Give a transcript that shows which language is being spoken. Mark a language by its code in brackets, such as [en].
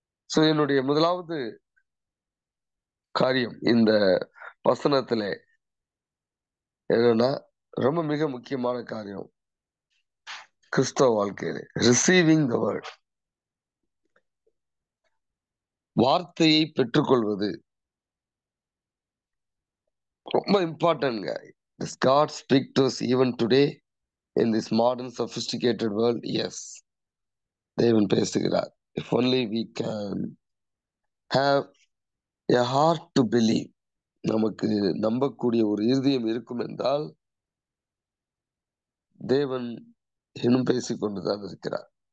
[ta] So என்னுடைய முதலாவது காரியம் இந்த வசனத்துல என்னன்னா, ரொம்ப மிக முக்கியமான காரியம் கிறிஸ்தவ வாழ்க்கையில [en] receiving the word, [ta] வார்த்தையை பெற்றுக்கொள்வது ரொம்ப important. [en] Does God speak to us even today in this modern sophisticated world? Yes, [ta] தேவன் பேசுகிறார். [en] If only we can have a heart to believe, [ta] நமக்கு நம்பக்கூடிய ஒரு இருதயம் இருக்கும் என்றால் தேவன் இன்னும் பேசிக்கொண்டுதான் இருக்கிறார்.